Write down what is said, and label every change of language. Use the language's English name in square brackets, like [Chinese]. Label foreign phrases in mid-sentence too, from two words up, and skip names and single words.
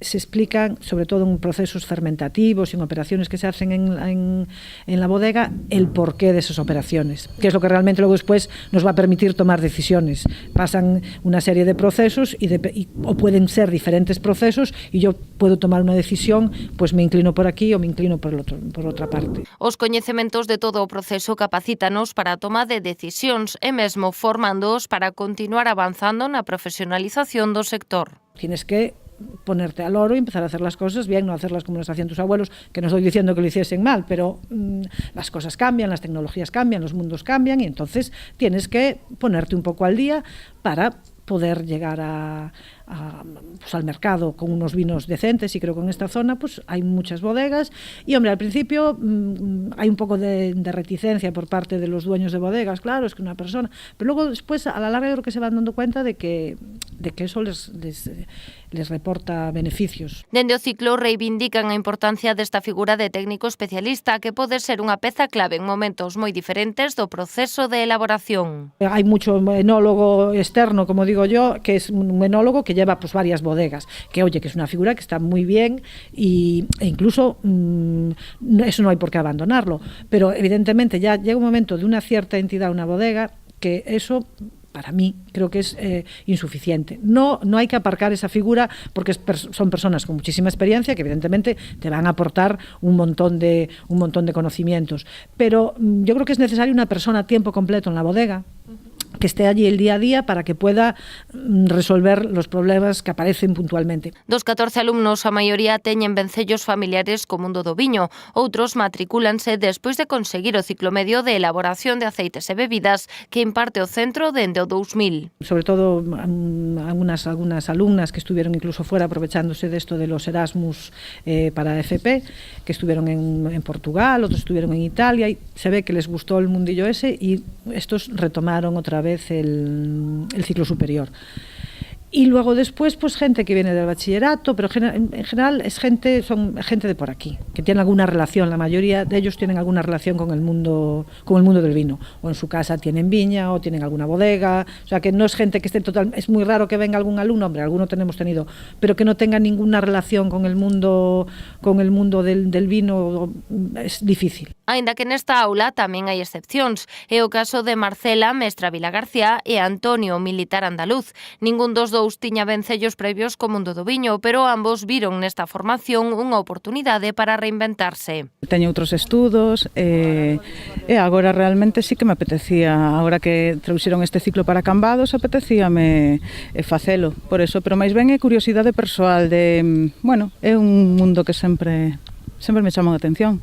[Spanish] Se explican, sobre todo en procesos fermentativos y en operaciones que se hacen en la bodega, el porqué de esas operaciones, que es lo que realmente luego después nos va a permitir tomar decisiones. Pasan una serie de procesos o pueden ser diferentes procesos y yo puedo tomar una decisión, pues me inclino por aquí o me inclino por otra parte. [Galician] Os coñecementos de todo o proceso capacítanos para a toma de decisións e mesmo formándoos para continuar avanzando na profesionalización do sector. [Spanish] Tienes que ponerte al oro y empezar a hacer las cosas bien, no hacerlas como las hacían tus abuelos, que no estoy diciendo que lo hiciesen mal, pero las cosas cambian, las tecnologías cambian, los mundos cambian y entonces tienes que ponerte un poco al día para poder llegar pues al mercado con unos vinos decentes, y creo que en esta zona pues hay muchas bodegas y hombre, al principio hay un poco de reticencia por parte de los dueños de bodegas, claro, es que una persona, pero luego después a la larga yo creo que se van dando cuenta de que eso les reporta beneficios. [Galician] Dende o ciclo reivindican a importancia desta figura de técnico especialista que pode ser unha peza clave en momentos moi diferentes do proceso de elaboración. [Spanish] Hay mucho enólogo externo, como digo yo, que es un enólogo que lleva pues varias bodegas, que oye, que es una figura que está muy bien e incluso eso no hay por qué abandonarlo, pero evidentemente ya llega un momento de una cierta entidad, una bodega, que eso para mí, creo que es insuficiente. No hay que aparcar esa figura porque son personas con muchísima experiencia que evidentemente te van a aportar un montón de conocimientos. Pero yo creo que es necesario una persona a tiempo completo en la bodega que esté allí el día a día para que pueda resolver los problemas que aparecen puntualmente. [Galician] Dos 14 alumnos, a maioría teñen vencellos familiares co mundo do viño. Outros matricúlanse despois de conseguir o ciclo medio de elaboración de aceites e bebidas que imparte o centro dende o 2000. [Spanish] Sobre todo algunas alumnas que estuvieron incluso fuera aprovechándose de esto de los Erasmus para FP, que estuvieron en Portugal, otros estuvieron en Italia, y se ve que les gustó el mundillo ese y estos retomaron otra vez el ciclo superior. Y luego después, pues gente que viene del bachillerato, pero en general son gente de por aquí, que tienen alguna relación, la mayoría de ellos tienen alguna relación con el mundo del vino, o en su casa tienen viña, o tienen alguna bodega, o sea que no es gente que esté total, es muy raro que venga algún alumno, hombre, alguno tenemos tenido, pero que no tenga ninguna relación con el mundo del vino, es difícil. [Galician] Aínda que nesta aula tamén hai excepcións, é o caso de Marcela, mestra Vila García, e Antonio, militar andaluz. Ningún dos dous tiña vencellos previos co mundo do viño, pero ambos viron nesta formación unha oportunidade para reinventarse. Teño outros estudos e agora realmente sí que me apetecía, agora que trouxeron este ciclo para Cambados, apetecíame facelo, [Spanish] por eso, [Galician] pero máis ben é curiosidade persoal de, bueno, é un mundo que sempre me chamou a atención.